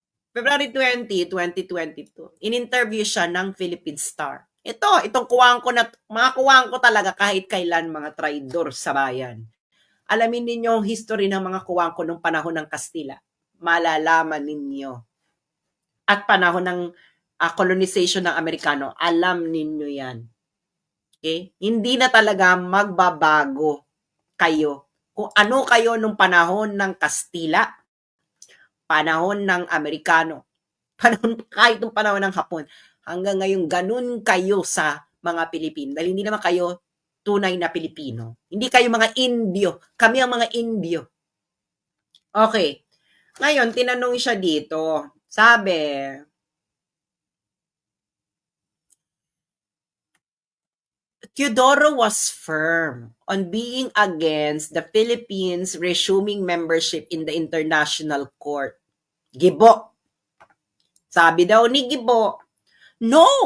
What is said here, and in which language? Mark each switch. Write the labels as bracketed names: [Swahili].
[Filipino] February 20, 2022, in-interview siya ng Philippine Star. Itong kuwang ko na, mga kuwang ko talaga kahit kailan, mga traidor sa bayan. Alamin ninyo ang history ng mga kuwang ko nung panahon ng Kastila. Malalaman ninyo. At panahon ng colonization ng Amerikano, alam ninyo yan. Okay? Hindi na talaga magbabago kayo. Kung ano kayo nung panahon ng Kastila, panahon ng Amerikano, kahit nung panahon ng Hapon, hanggang ngayon ganun kayo sa mga Pilipino. Dahil hindi naman kayo tunay na Pilipino. Hindi kayo mga Indio. Kami ang mga Indio. Okay. Ngayon, tinanong siya dito. [English] Sabi, Teodoro was firm on being against the Philippines resuming membership in the International Court. [Filipino] Gibo. Sabi daw ni Gibo, no,